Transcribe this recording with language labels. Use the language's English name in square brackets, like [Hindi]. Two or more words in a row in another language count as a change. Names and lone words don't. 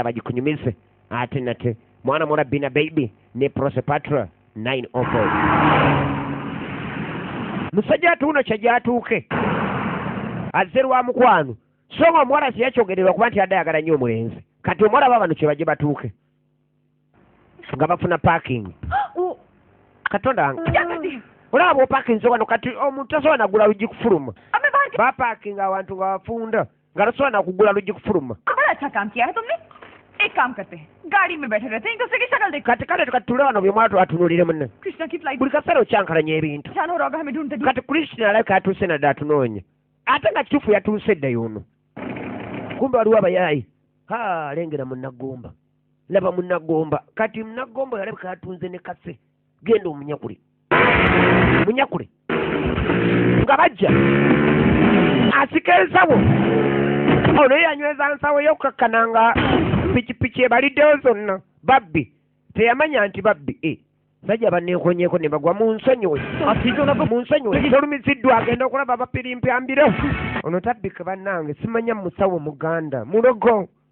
[Ganda] bagikunyumise ate nate mwana mwana Bina Baby ne Prosepatra 904 musajja atuuno kyajatuuke azze lwa mukwano so nga omuwala siyakyogererwa kuba nti addayagala nnyo omulenzi kati omwalaba bano kye bajje batuuke nga bafuna parking katonda wange olaba bw'opakinze wano kati omuntu tasobola nagula luggi kufuluma bapakinga awantu nga bafunda nga tasobola nakugula luggi kufuluma [Hindi] एक काम करते हैं गाड़ी में बैठे रहते हैं एक दूसरे की शक्ल देखते [Ganda] kati kale tukatule wano byomwatu atunulire munne [Hindi] कृष्णा की फ्लाइट [Ganda] buli kaseera okyankalanya ebintu [Hindi] जानो होगा हमें ढूंढते [Ganda] kati Krishna alabika atuuse nadde atunoonya ate nga kituufu yatuuse dda y'ono kumbe waliwo abayaayi lengera munnagomba laba munnagomba kati munnagomba yalabika yatunze ne kase genda omunyakule nga bajja asika ensawo ono yanyweza nsawo y'okukakkananga pikipiki ebaliddeyo zonna babbi teyamanya nti babbi sajja banneekonyeeko ne bagwa mu nsonyiwe tolumiziddwa agenda okulaba abapirimpyambiro ono tabbika bannange simanya musawo muganda mulogo